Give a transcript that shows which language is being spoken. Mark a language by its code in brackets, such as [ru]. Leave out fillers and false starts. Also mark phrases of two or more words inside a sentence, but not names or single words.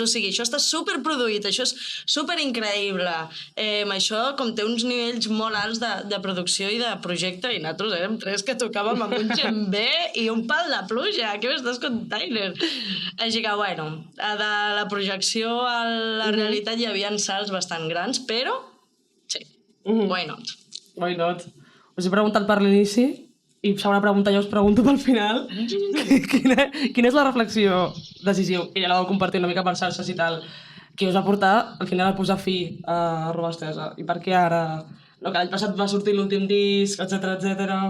[ca] O sigui, això està superproduït, això és superincreïble, això com té uns nivells molt alts de producció i de projecte, i nosaltres érem tres que tocàvem amb un xembé i un pal de pluja, què m'estàs contant? Així que, bueno, de la projecció a la realitat hi havia salts bastant grans, però sí, [en] why not? Why not? [ca] Us he preguntat per l'inici i segona pregunta ja us pregunto pel final. Quina és la reflexió decisiu, que ja la vau compartir una mica per xarxes i tal, que us va portar al final a posar fi a Robestesa? I per què ara? No, que l'any passat va sortir l'últim disc, etcètera.